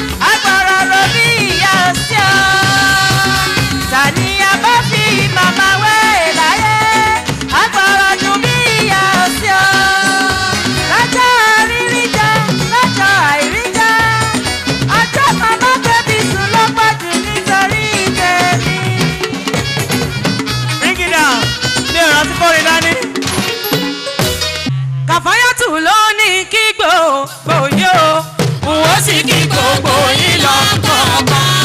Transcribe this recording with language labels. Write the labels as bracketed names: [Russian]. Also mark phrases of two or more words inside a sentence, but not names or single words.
[Yoruba] Agbára ro bí ìyá ò sí o. Ta ni a bá fi màmá wé láyé? Agbára dùn bí ìyá ò sí o. Lọ́jọ́ rírí jẹ, lọ́jọ́ àìrí jẹ. Ọjọ́ màmá pẹ́ mi sùn ló pọ̀ jù nítorí tèmi. [English] Bring it down. [Yoruba] Mi ò rántí kórè dání. Kàfáyàtù ló ní kí gbogbo yó. N ó sì kí gbogbo yín lọ kọ̀ọ̀kan.